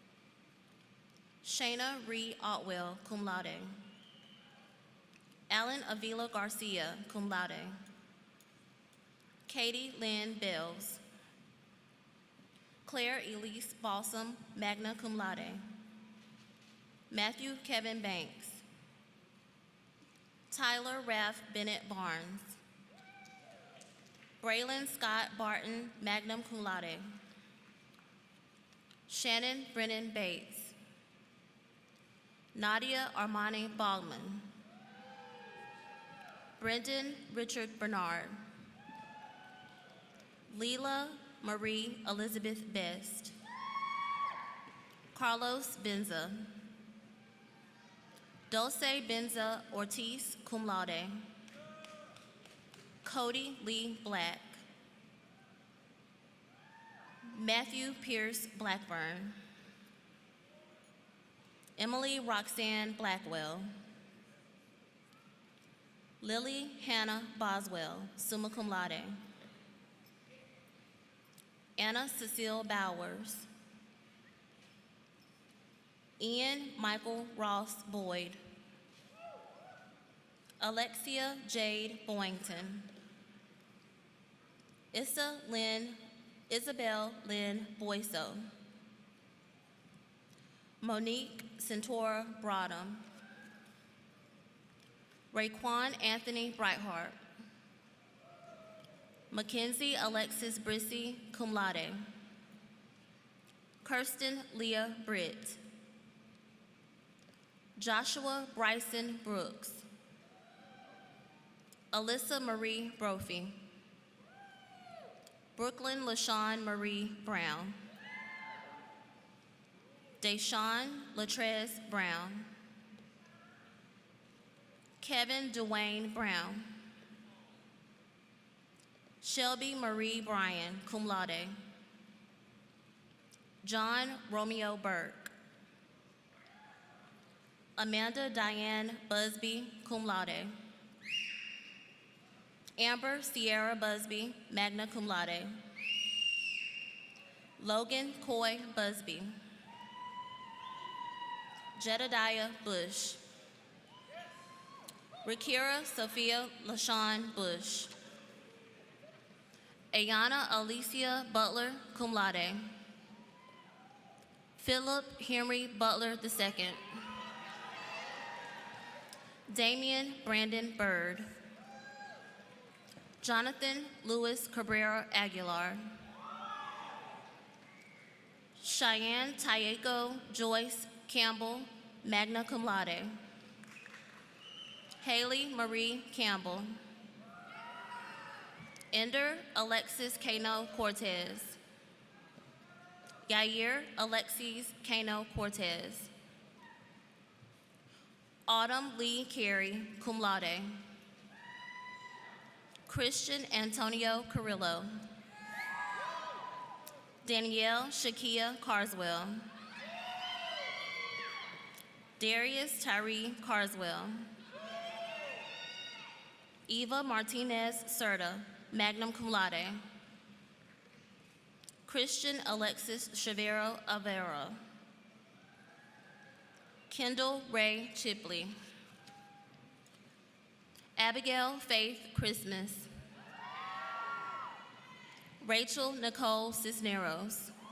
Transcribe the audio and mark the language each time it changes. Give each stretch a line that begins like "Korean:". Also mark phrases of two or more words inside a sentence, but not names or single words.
English: Shayna Ree Otwell,
Latin: cum laude.
English: Alan Avila Garcia,
Latin: cum laude.
English: Katie Lynn Bells. Claire Elise Balsam,
Latin: magna cum laude.
English: Matthew Kevin Banks. Tyler Raff Bennett Barnes. Braylon Scott Barton,
Latin: magna cum laude.
English: Shannon Brennan Bates. Nadia Armani Bogman. Brendan Richard Bernard. Leela Marie Elizabeth Best. Carlos Benza. Dulce Benza Ortiz,
Latin: cum laude.
English: Cody Lee Black. Matthew Pierce Blackburn. Emily Roxanne Blackwell. Lily Hannah Boswell,
Latin: summa cum laude.
English: Anna Cecile Bowers. Ian Michael Ross Boyd. Alexia Jade Boyington. Isabel Lynn Boyso. Monique Centora Broadham. Raekwon Anthony Brightheart. Mackenzie Alexis Brissy,
Latin: cum laude.
English: Kirsten Leah Britt. Joshua Bryson Brooks. Alyssa Marie Brophy. Brooklyn LaShawn Marie Brown. Deshawn Latrez Brown. Kevin Dwayne Brown. Shelby Marie Bryan,
Latin: cum laude.
English: John Romeo Burke. Amanda Diane Busby,
Latin: cum laude.
English: Amber Sierra Busby,
Latin: magna cum laude.
English: Logan Coy Busby. Jedediah Bush. Rakira Sophia LaShawn Bush. Ayana Alicia Butler,
Latin: cum laude.
English: Philip Henry Butler II. Damian Brandon Bird. Jonathan Louis Cabrera Aguilar. Cheyenne Tayeko Joyce Campbell,
Latin: magna cum laude.
English: Haley Marie Campbell. Ender Alexis Cano Cortez. Yair Alexis Cano Cortez. Autumn Lee Carey,
Latin: cum laude.
English: Christian Antonio Carrillo. Danielle Shakia Carswell. Darius Tyree Carswell. Eva Martinez Serta,
Latin: magna cum laude.
English: Christian Alexis Chavero Avera. Kendall Ray Chipley. Abigail Faith Christmas. Rachel Nicole Cisneros.